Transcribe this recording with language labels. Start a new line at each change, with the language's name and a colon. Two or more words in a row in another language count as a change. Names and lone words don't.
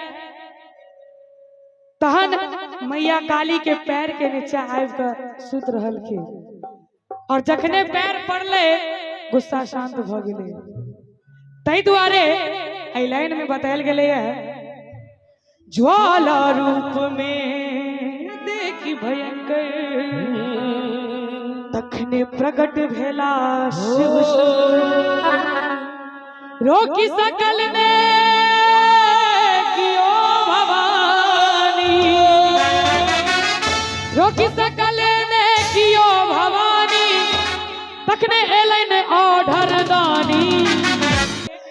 Maithili: तहन मैया काली के पैर के नीचे आबि कर सुत रहलखिन और जखने पैर पड़ले गुस्सा शांत भ गेलै। तै दुआरे एहि लाइन में बतायल गेलै है ज्वाला रूप में देखी भयंकर तखने प्रकट भेला शिव रोकी सकल ने कियो भवानी रोकी सकल ने कियो भवानी तखने एलन ओढ़र दानी।